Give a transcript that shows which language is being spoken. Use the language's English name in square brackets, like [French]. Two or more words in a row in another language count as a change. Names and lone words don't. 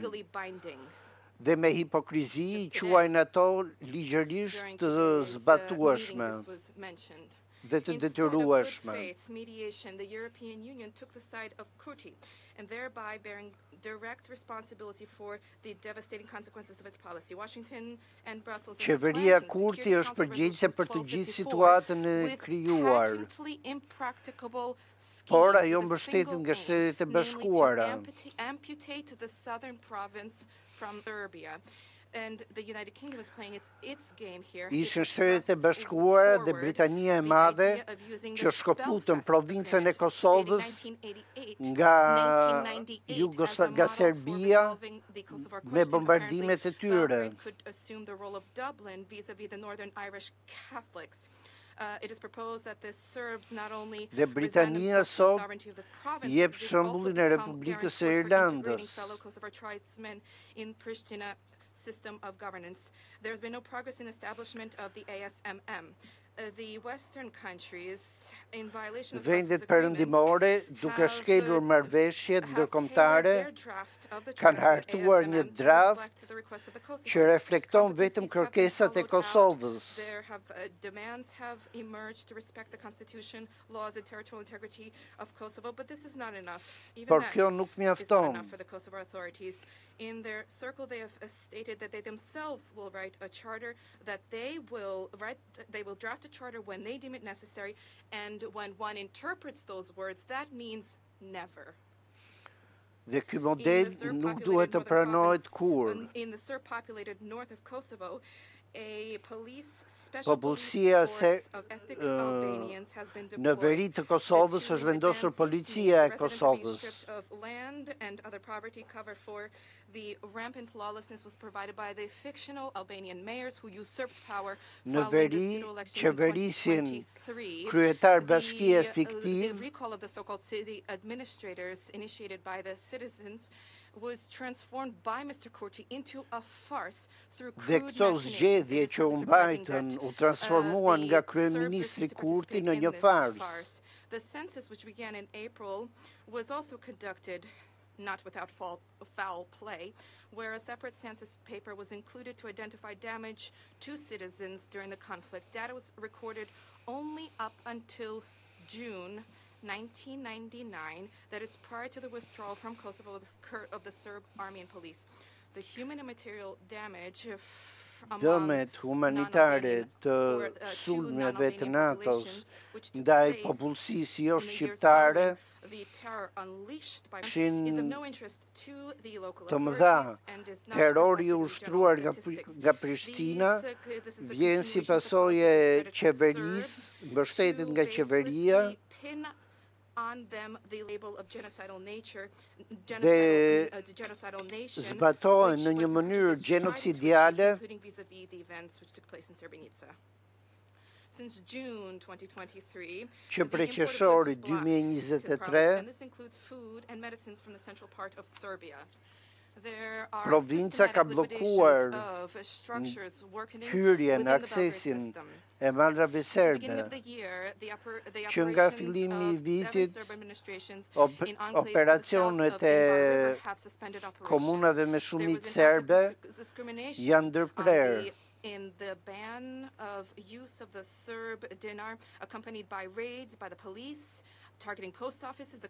[Albanian] Dhe me hipokrizi quajnë ato ligjërisht të zbatueshme dhe të detyrueshme. [English] And thereby bearing direct responsibility for the devastating consequences of its policy. Washington and Brussels [Albanian] Qeveria Kurti është përgjegjëse për të gjithë situatën e krijuar, por ajo mbështetet nga Shtetet e Bashkuara. [English] Amputate the southern province from Serbia. And the United Kingdom is playing its game here. [Albanian] Ishin Shtetet e Bashkuara dhe Britania e Madhe që shkëputën provincën e Kosovës nga Serbia me bombardimet e tyre. [English] It is proposed that the Serbs not only [Albanian] Dhe Britania sot jep shembullin e Republikës së Irlandës. [English] System of governance. There's been no progress in establishment of the ASMM. The Western countries, in violation of [Albanian] Vendet perëndimore, duke shkelur marrëveshjet ndërkombëtare, kanë hartuar një draft që reflekton vetëm kërkesat e Kosovës. [English] Demands have emerged to respect the constitution, laws and territorial integrity of Kosovo, but this is not enough. [Albanian] Por kjo nuk mjafton. [English] For the Kosovo authorities. In their circle, they have stated that they themselves will write a charter, that they will draft a charter when they deem it necessary, and when one interprets those words, that means never. [Albanian] Dhe ky model nuk duhet të pranohet kurrë. [English] In the Serb-populated north of Kosovo, a police special [Albanian] Popullsia në veri të Kosovës është vendosur policia e Kosovës. Në veri qeverisin kryetar bashkie fiktiv [English] was transformed by Mr. Kurti into a farce through [Albanian] dhe këto zgjedhje që u mbajtën u transformuan nga kryeministri Kurti në një farsë. [English] The census, which began in April, was also conducted not without foul play, where a separate census paper was included to identify damage to citizens during the conflict. Data was recorded only up until June 1999, that is prior to the withdrawal from Kosovo of the Serb army and police. The human and material damage [Albanian] dëmet humanitare të sulmeve të NATO-s ndaj popullsisë jo shqiptare ishin të mëdha. Terrori i ushtruar nga Prishtina vjen si pasojë e qeverisë, mbështetet nga qeveria [English] on them the label of genocidal nature, [Albanian] dhe zbatohen në një mënyrë genocidiale [English] including vis-a-vis the events which took place in Srebrenica. Since June 2023, [Albanian] që prej qershori 2023 [English] and this includes food and medicines from the central part of Serbia. [Albanian] Provinca ka bllokuar hyrjen, aksesin e malrave serbe, që nga fillimi i vitit operacionet e komunave me shumicë serbe janë ndërprerë. [English] In the ban of use of the Serb dinar, accompanied by raids by the police, targeting post offices, the